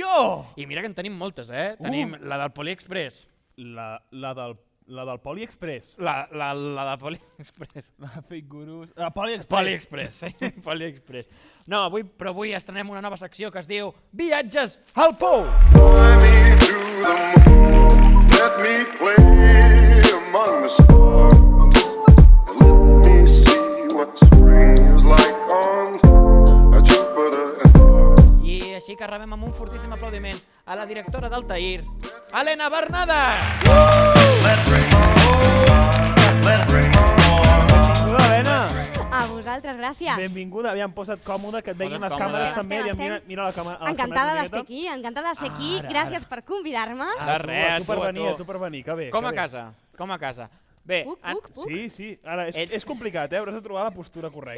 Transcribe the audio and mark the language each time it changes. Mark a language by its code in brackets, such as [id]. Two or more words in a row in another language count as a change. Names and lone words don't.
[ca] I mira que en tenim moltes, Tenim la del Poliexpress. La del La del PoliExpress. La de PoliExpress. La Fake Gurus. La PoliExpress. PoliExpress, sí, PoliExpress. No, però avui estrenem una nova secció que es diu Viatges al Pou! [en] Fly me to the moon, let me play among the stars, and let me see what spring is like on Jupiter and Mars. [ca] I així que rebem amb un fortíssim aplaudiment a la directora d'Altair, Helena Bernades! [en] Let rain on, let rain on. [ca] Benvinguda, Helena. A vosaltres, gràcies. Benvinguda. Aviam, posa't còmode, que et veguin les Posa't còmode. càmeres també. Estem, Aviam, estem. mira la càmera. Encantada d'estar aquí, encantada de ser aquí. Ara, Gràcies ara. per convidar-me. De res, tu per venir, tu. tu per venir, que bé. Com que a bé. casa, com a casa. Bé, Puc? Sí, sí. Ara, és complicat, hauràs de trobar la postura correcta.